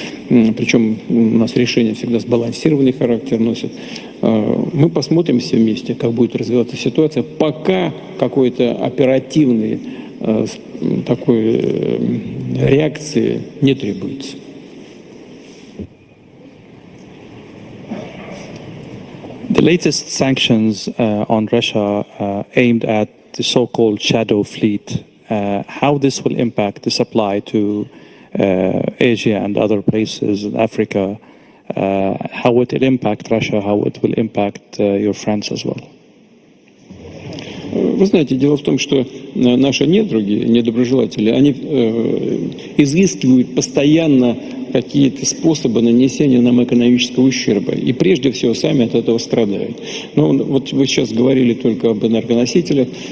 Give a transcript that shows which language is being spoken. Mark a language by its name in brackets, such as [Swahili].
[Russian] Причем у нас решения всегда сбалансированный характер носят. Мы посмотрим все вместе, как будет развиваться ситуация, пока какой-то оперативной такой реакции не требуется. [English] The latest sanctions on Russia aimed at the so-called shadow fleet, how this will impact the supply to Asia and other places in Africa, how it will impact Russia, how it will impact your friends as well. [Russian] Вы знаете, дело в том, что наши недоброжелатели, они изыскивают постоянно какие-то способы нанесения нам экономического ущерба. И прежде всего сами от этого страдают. Но вот вы сейчас говорили только об энергоносителях.